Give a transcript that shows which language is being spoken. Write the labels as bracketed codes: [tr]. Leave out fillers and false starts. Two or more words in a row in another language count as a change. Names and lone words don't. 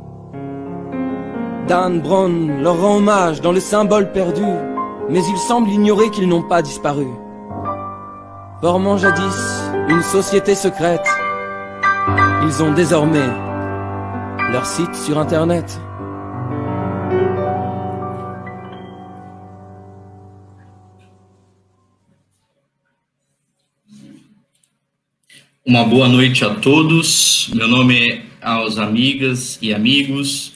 [fr] Dan Brown leur rend hommage dans le symbole perdu, mais il semble ignorer qu'ils n'ont pas disparu. Formant jadis une société secrète, ils ont désormais leur site sur Internet. [pt] Uma boa noite a todos. Meu nome é aos amigas e amigos.